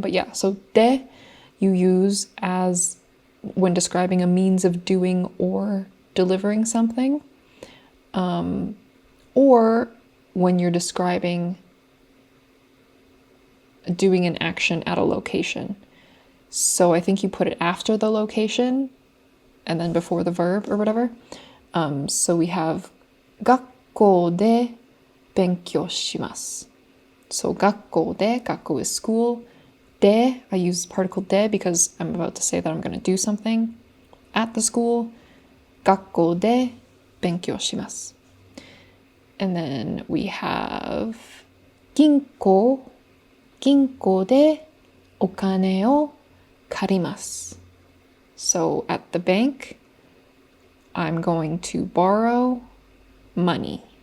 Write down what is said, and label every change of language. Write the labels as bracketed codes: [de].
[en] But yeah, so de you use as when describing a means of doing or delivering something. Or when you're describing doing an action at a location. So I think you put it after the location and then before the verb or whatever. So we have [ja] 学校で勉強します [en] So 学校で 学校 is school. De, I use particle de because I'm about to say that I'm going to do something at the school. [ja] 学校で勉強します [en] And then we have [ja] 銀行でお金を借ります [en] So at the bank, I'm going to borrow money.